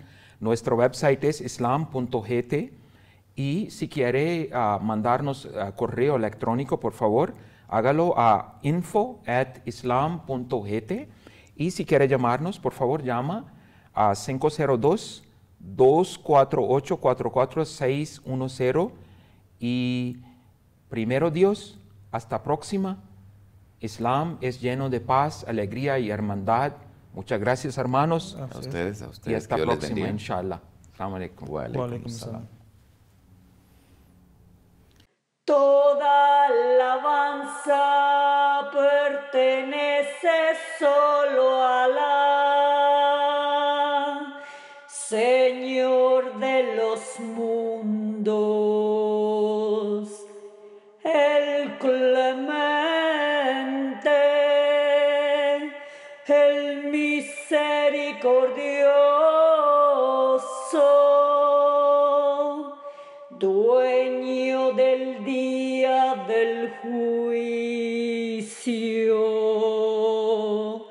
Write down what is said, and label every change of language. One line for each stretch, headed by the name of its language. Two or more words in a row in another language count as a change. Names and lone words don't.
Spanish: Nuestro website es islam.gt, y si quiere mandarnos correo electrónico, por favor, hágalo a info@islam.gt, y si quiere llamarnos, por favor, llama a 502-248-44610, y primero Dios, hasta próxima. Islam es lleno de paz, alegría y hermandad. Muchas gracias, hermanos. A ustedes, Y hasta que Dios les próxima, bendiga.
Arabic: إن شاء الله. السلام عليكم. وعليكم Walaikum salam. salam.
Spanish: Toda alabanza pertenece solo a Alá, Señor de los mundos, el clemente, el misericordioso, dueño del día del juicio.